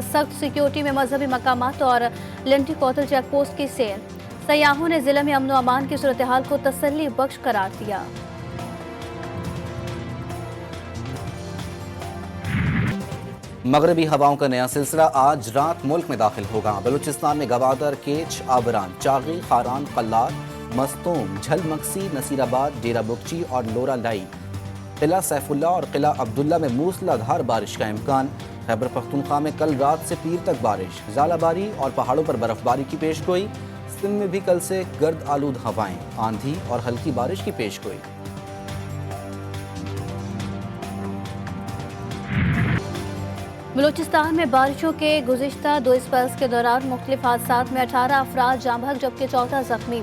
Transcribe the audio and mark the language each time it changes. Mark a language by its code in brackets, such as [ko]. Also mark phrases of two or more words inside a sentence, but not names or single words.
[ur] سخت سیکیورٹی میں مذہبی مقامات اور لنڈی کوتل چیک پوسٹ کی سیر. سیاحوں نے ضلعے میں امن و امان کی صورتحال کو تسلی بخش قرار دیا. مغربی ہواؤں کا نیا سلسلہ آج رات ملک میں داخل ہوگا. بلوچستان میں گوادر, کیچ، آواران، چاغی، خاران، قلات، مستونگ، جھل مگسی، نصیرآباد، ڈیرہ بگٹی اور لورالائی قلعہ سیف اللہ اور قلعہ عبداللہ میں موسلادھار بارش کا امکان۔ خیبر پختونخوا میں کل رات سے پیر تک بارش، ژالہ باری اور پہاڑوں پر برف باری کی پیش گوئی۔ سندھ میں بھی کل سے گرد آلود ہوائیں، آندھی اور ہلکی بارش کی پیش گوئی۔ بلوچستان میں بارشوں کے گزشتہ 2 اسپیلز کے دوران مختلف حادثات میں 18 افراد جاں بحق جبکہ 14 زخمی۔